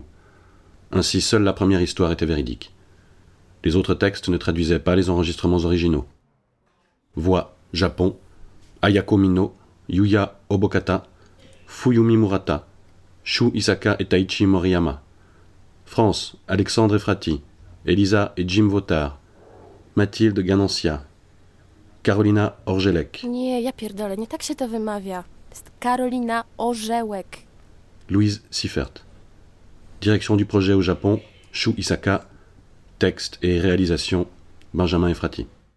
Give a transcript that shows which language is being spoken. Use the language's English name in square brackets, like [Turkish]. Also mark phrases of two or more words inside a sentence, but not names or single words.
[French] Ainsi, seule la première histoire était véridique. Les autres textes ne traduisaient pas les enregistrements originaux. Voix, Japon, Ayako Mino, Yuya Obokata, Fuyumi Murata, Shu Isaka et Taichi Moriyama. France, Alexandre Efrati, Elisa et Jim Votard, Mathilde Ganancia, Karolina Orzelek. [Polish] Nie, ja pierdolę, nie tak się to wymawia. To jest Karolina Orzełek. [French] Louise Siffert. Direction du projet au Japon, Shu Isaka. Texte et réalisation, Benjamin Efrati.